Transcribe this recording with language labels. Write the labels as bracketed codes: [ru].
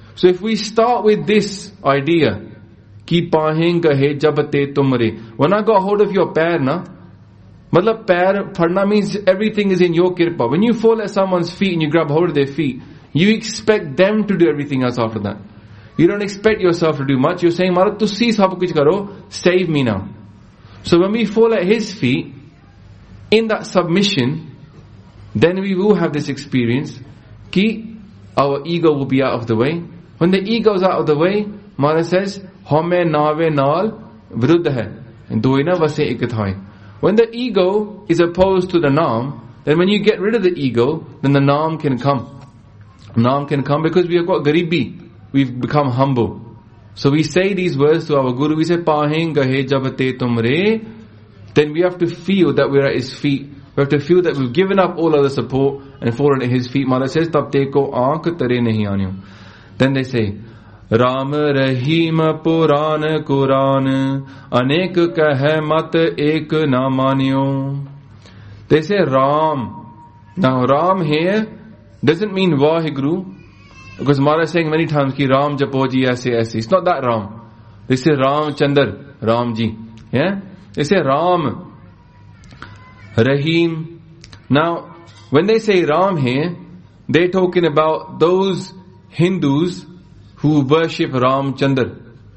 [en] So if we start with this idea, [pa] ki paahein kahe jab te tumre, [en] when I got hold of your pair, na, [pa] matlab pair padna [en] means everything is in your kirpa. When you fall at someone's feet and you grab hold of their feet, you expect them to do everything else after that. You don't expect yourself to do much. You're saying, [pa] ਮਹਾਰਾਜ, ਤੁਸੀ ਸਬ ਕੁਛ ਕਰੋ, [en] save me now. So when we fall at his feet, in that submission, then we will have this experience, ki our ego will be out of the way. When the ego is out of the way, Maharaj says, [pa] Home nave naal virudh hai, doina vase ikathai. [en] When the ego is opposed to the naam, then when you get rid of the ego, then the naam can come. Naam can come because we have got garibi. We've become humble. So we say these words to our Guru. We say, [pa] Paahein gahe jab te tumre. [en] Then we have to feel that we're at his feet. We have to feel that we've given up all other support and fallen at his feet. [pa] ਮਾਲਾ [en] says, [pa] ਤਬ ਤੇ ਕੋ ਆਂਕ ਤਰੇ ਨਹੀ ਆਨਯੋ. [en] Then they say, [pa] Ram Rahim ਪੁਰਾਨ ਕੁਰਾਨ ਅਨੇਕ ਕਹੇ ਮਤ ਏਕ ਨਾ ਮਾਨਯੋ. [en] They say, Ram. Now Ram here doesn't mean Vaheguru. Because Maharaj is saying many times, [pa] ਕਿ ਰਾਮ ਜਪੋ ਜੀ ਐਸੇ ਐਸੇ. [en] It's not that Ram. They say Ram Chandar, Ram ji. Yeah? They say Ram, Rahim. Now, when they say Ram here, they're talking about those Hindus who worship Ram Chandar.